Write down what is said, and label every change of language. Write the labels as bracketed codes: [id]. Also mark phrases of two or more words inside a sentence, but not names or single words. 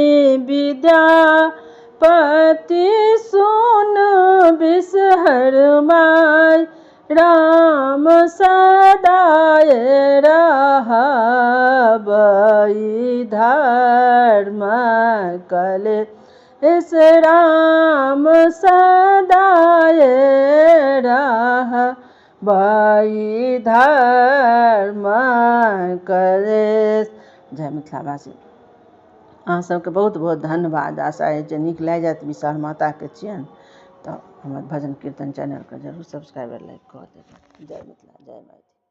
[mai] विद्यापति सुन विषहर माय राम सदाय रहबई धर्म कलेश राम सदाय रहबई धर्म कलेश। जय मिथिलावासी। अहाँ सबके बहुत बहुत धन्यवाद। आशा है जे नीक लागि जायत। विषहर माताके छियनि तऽ हमर भजन कीर्तन चैनलके जरूर [en] subscribe like [mai] कऽ देबै। जय मिथिला, जय मैथिली।